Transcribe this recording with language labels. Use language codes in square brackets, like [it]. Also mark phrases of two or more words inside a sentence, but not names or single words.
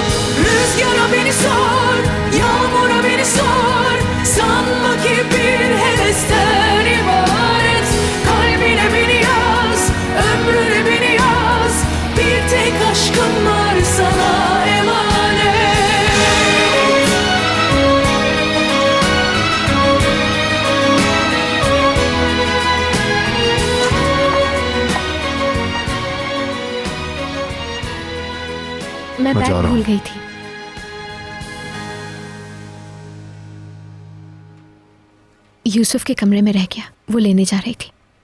[tr] Rüzgara beni sor, yağmura beni sor, sanma ki bir hevesten ibaret. Kalbine beni yaz, ömrüne beni yaz, bir tek aşkım var sana emanet. [hi] मैं मैं बैग जा रहा भूल हूँ। गई थी। यूसुफ के कमरे में रह गया, वो लेने जा रही थी।